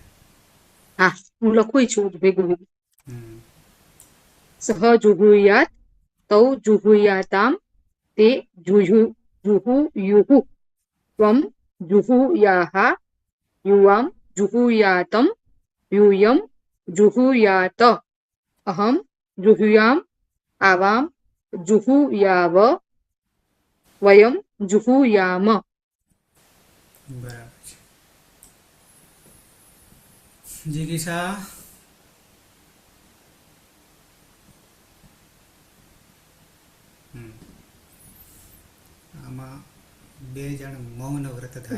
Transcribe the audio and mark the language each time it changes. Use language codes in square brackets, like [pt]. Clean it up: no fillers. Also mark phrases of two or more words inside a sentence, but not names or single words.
[gu] હા હું લખું છું ભેગું ભેગું. હમ. [sa] સહ જુહુયાત તૌ જુહુયાતામ તે જુહુયુહુ ત્વમ જુહુયાહ યુવામ જુહુયાતમ यूयम जुहुयात अहम जुहुयाम आवाम जुहुयाव वयम जुहुयाम. [gu] બરાબર છે. જિગીષા, હમ. આમાં 2 જણ મૌન વ્રત ધારે